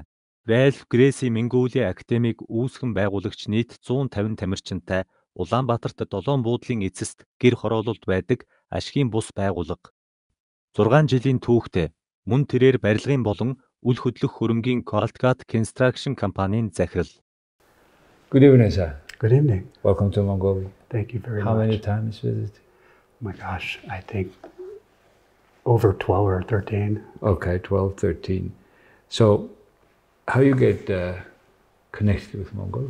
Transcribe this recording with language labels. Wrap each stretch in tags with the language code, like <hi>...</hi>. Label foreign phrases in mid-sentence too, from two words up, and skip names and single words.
<mn>Ralph Gracie Mongolia академиг үүсгэн байгуулагч нийт 150 тамирчинтай Улаанбаатарт 7 буудлын эцэст гэр хороололд байдаг ашгийн бус байгууллага. 6 жилийн түүхтэй мөн тэрээр барилгын болон үл хөдлөх хөрөнгийн Qualtgat Construction компанийн захирал.</mn> <en>Good evening, sir. Good evening. Welcome to Mongolia. Thank you very How much. many times visited? Oh my gosh, I think over 12 or 13. Okay, 12, 13. So, how you get connected with Mongolia?</en>